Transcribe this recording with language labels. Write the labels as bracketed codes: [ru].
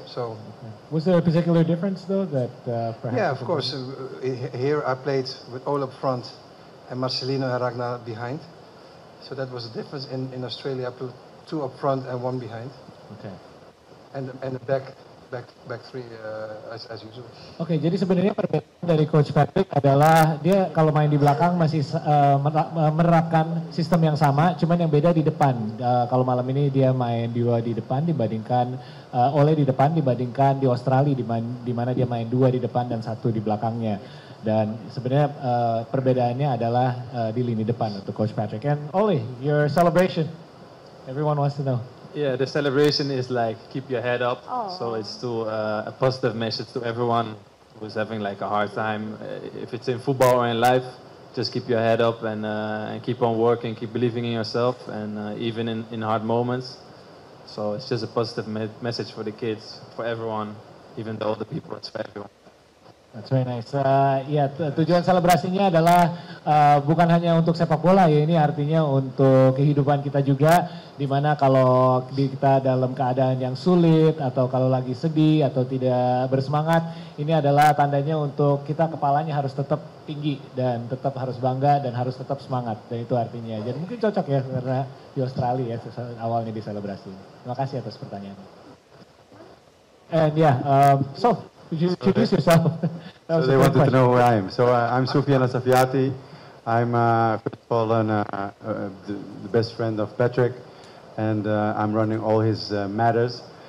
[en] So was there a particular difference though that perhaps? Yeah, of course. Here I played with all up front and Marcelino and Ragnar behind. So that was a difference. In Australia I put 2 up front and 1 behind. Okay. And the back 3 as usual. [id] Oke, jadi sebenarnya perbedaan dari Coach Patrick adalah dia kalau main di belakang masih menerapkan sistem yang sama, cuman yang beda di depan. Kalau malam ini dia main 2 di depan dibandingkan Ole di depan dibandingkan di Australia di mana dia main 2 di depan dan 1 di belakangnya. Dan sebenarnya perbedaannya adalah di lini depan untuk Coach Patrick. [en] And Ole, your celebration, everyone wants to know. Yeah, the celebration is like keep your head up. So it's to a positive message to everyone who's having like a hard time. If it's in football or in life, just keep your head up and keep on working, keep believing in yourself, and even in hard moments. So it's just a positive message for the kids, for everyone, even though the people, it's for everyone. That's very nice. [id] Tujuan selebrasinya adalah bukan hanya untuk sepak bola ya, ini artinya untuk kehidupan kita juga, dimana kalau kita dalam keadaan yang sulit atau kalau lagi sedih atau tidak bersemangat, ini adalah tandanya untuk kita kepalanya harus tetap tinggi dan tetap harus bangga dan harus tetap semangat, dan itu artinya. Jadi mungkin cocok ya karena di Australia ya awalnya diselebrasi. Terima kasih atas pertanyaannya. [en] And so could you introduce yourself? So they wanted to know who I am. So I'm Soufiane Safiati. I'm first of all the best friend of Patrick, and I'm running all his matters.